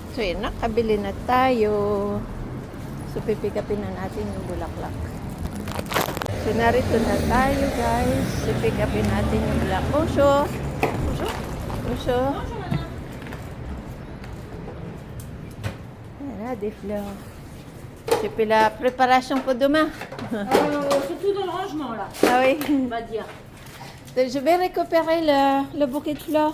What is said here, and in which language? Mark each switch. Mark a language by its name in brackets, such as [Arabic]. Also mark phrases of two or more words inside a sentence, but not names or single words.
[Filipino] Okay, nakabili na tayo. So, pipikapin na natin yung bulaklak. So, narito na tayo, guys. So, pipikapin natin yung bulaklak. [French] Bonjour. Bonjour. Bonjour. Voilà, des fleurs. C'est puis la préparation pour demain. Surtout dans le rangement là, Ah oui. on va dire. Je vais récupérer le bouquet de fleurs.